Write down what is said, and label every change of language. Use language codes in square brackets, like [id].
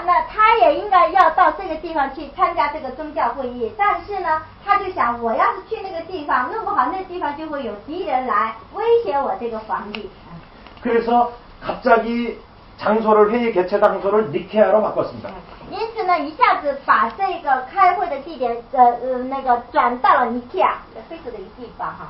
[zh] 他也应该要到这个地方去参加这个宗教会议，但是呢，他就想，我要是去那个地方，弄不好那地方就会有敌人来威胁我这个皇帝。 [ko] 그래서 갑자기 회의 개최 장소를 니케아로 바꿨습니다. [zh] 因此呢，一下子把这个开会的地点那个转到了尼基亚，非常的一个地方哈。